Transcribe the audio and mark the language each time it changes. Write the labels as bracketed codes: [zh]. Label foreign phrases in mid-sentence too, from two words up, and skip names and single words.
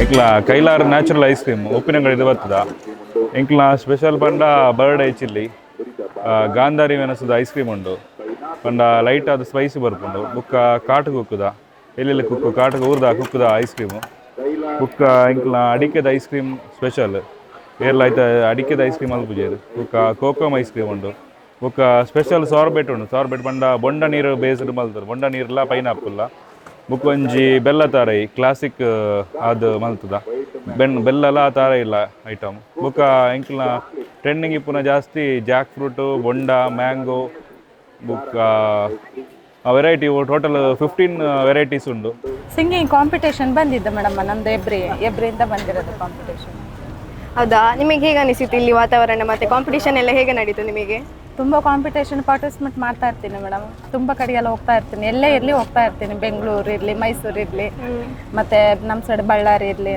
[tcy] ಕೈಲಾರ [en] natural ice cream [tcy] ಉಪ್ಪಿನಂಗಡಿ ಇದು ಬರ್ತದ ಎಂಕ್ಲ ಸ್ಪೆಷಲ್ ಪಂಡ [en] bird eye chilli [tcy] ಗಾಂಧಾರಿ ಮೆಣಸದ [en] ice cream [tcy] ಉಂಡು ಪಂಡ ಲೈಟ್ ಆದ ಸ್ಪೈಸಿ ಬರ್ಪುಂಡು ಬುಕ್ಕ ಕಾಟು ಕುಕ್ಕುದ ಎಲ್ಲೆಲ್ಲಿ ಕುಕ್ಕು ಕಾಟು ಊರ್ದ ಕುಕ್ಕುದ [en] ice cream [tcy] ಬುಕ್ಕ ಎಂಕ್ಲ ಅಡಿಕೆದ [en] ice cream special [tcy] ಏರ್ಲ ಆಯ್ತ ಅಡಿಕೆದ [en] ice cream [tcy] ಅಲ್ಪುಜೇರು ಬುಕ್ಕ ಕೋಕೋಮ್ [en] ice cream [tcy] ಉಂಡು ಬುಕ್ಕ [en] special sorbet [tcy] ಉಂಡು ಸಾರ್ಬೆಟ್ ಪಂಡ ಬೊಂಡ ನೀರು ಬೇಸ್ಡ್ ಮಲ್ತರು ಬೊಂಡ ನೀರ್ಲ ಪೈನಾಪುಲ್ಲ ಬುಕ್ ಒಂಜಿ ಬೆಲ್ಲ ತಾರೈ ಕ್ಲಾಸಿಕ್ ಅದು ಮಲ್ತದ ಬೆಲ್ಲಲ ಆ ತಾರ ಇಲ್ಲ ಐಟಮ್ ಬುಕ್ಕ ಎಂಕ್ಲ ಟ್ರೆಂಡಿಂಗ್ ಇಪ್ಪುನ ಜಾಸ್ತಿ [en] jack fruit [tcy] ಬೊಂಡ ಮ್ಯಾಂಗೋ ಬುಕ್ಕ [en] variety total 15 varieties [tcy] ಉಂಡು. [en] singing competition [kn] ಬಂದಿದ್ದೆ ಮೇಡಮ್ ನಮ್ದು ಎಬ್ರಿಯಿಂದ ಬಂದಿರೋದು ಕಾಂಪಿಟೇಷನ್. ಹೌದಾ, ನಿಮಗೆ ಹೇಗೆ ಅನಿಸಿತು ಇಲ್ಲಿ ವಾತಾವರಣ ಮತ್ತೆ ಕಾಂಪಿಟೇಷನ್ ಎಲ್ಲ ಹೇಗೆ ನಡೀತು ನಿಮಗೆ? ತುಂಬ [en] competition participate [kn] ಮಾಡ್ತಾ ಇರ್ತೀನಿ ಮೇಡಮ್. ತುಂಬ ಕಡೆಗೆಲ್ಲ ಹೋಗ್ತಾ ಇರ್ತೀನಿ, ಎಲ್ಲೇ ಇರಲಿ ಹೋಗ್ತಾ ಇರ್ತೀನಿ. ಬೆಂಗಳೂರು ಇರಲಿ, ಮೈಸೂರು ಇರಲಿ, ಮತ್ತೆ ನಮ್ಮ ಸೈಡ್ ಬಳ್ಳಾರಿ ಇರಲಿ.